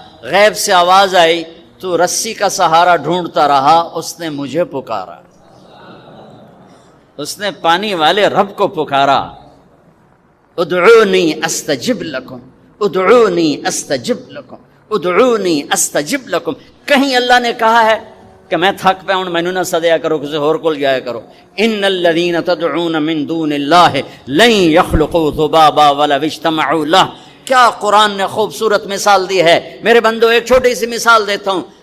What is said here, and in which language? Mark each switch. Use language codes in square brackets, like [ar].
[ur] غیب سے آواز آئی تو رسی کا سہارا ڈھونڈتا رہا، اس نے مجھے پکارا، اس نے پانی والے رب کو پکارا. [ar] ادعونی استجب لکم، ادعونی استجب لکم، ادعونی استجب لکم. [ur] کہیں اللہ نے کہا ہے کہ [pa] میں تھک پہ ہوں مینوں نہ سدیا کرو، کسی اور کول جایا کرو. [ar] ان الذین تدعون من دون اللہ لن یخلقوا ذبابا ولو اجتمعوا لہ. [ur] کیا قرآن نے خوبصورت مثال دی ہے. میرے بندو ایک چھوٹی سی مثال دیتا ہوں.